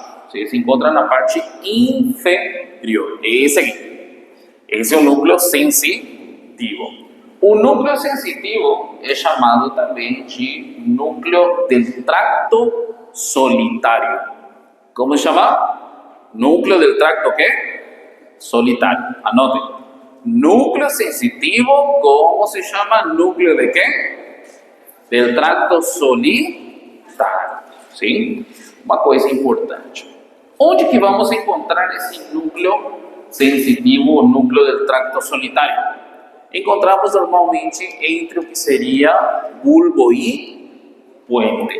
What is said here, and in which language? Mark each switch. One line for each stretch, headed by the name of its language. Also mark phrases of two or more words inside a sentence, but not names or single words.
Portuguese: Se encontra na parte inferior. Esse aqui. Esse é o núcleo sensitivo. O núcleo sensitivo é chamado também de núcleo
Spanish: del tracto
Portuguese: solitário. Como se chama? Núcleo
Spanish: del tracto ¿qué?
Portuguese: Solitário. Anotem.
Spanish: Núcleo sensitivo, ¿cómo se llama? Núcleo de qué? Del tracto solitário. Sim?
Portuguese: Uma coisa importante. Onde que vamos encontrar esse núcleo sensitivo ou núcleo
Spanish: del tracto
Portuguese: solitário? Encontramos normalmente entre o que seria bulbo e puente.